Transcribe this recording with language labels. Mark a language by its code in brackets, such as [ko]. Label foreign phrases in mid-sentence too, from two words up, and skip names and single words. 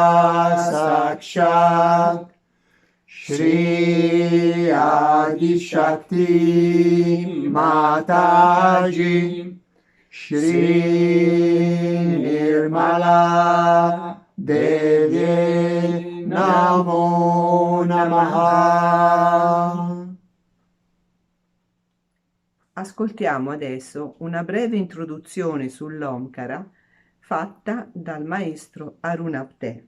[sa] Sakshat Shri Adi Shakti Mataji Shri Nirmala Devi Namo Namaha. [it] Ascoltiamo adesso una breve introduzione sull'Omkara fatta dal maestro Arunapte.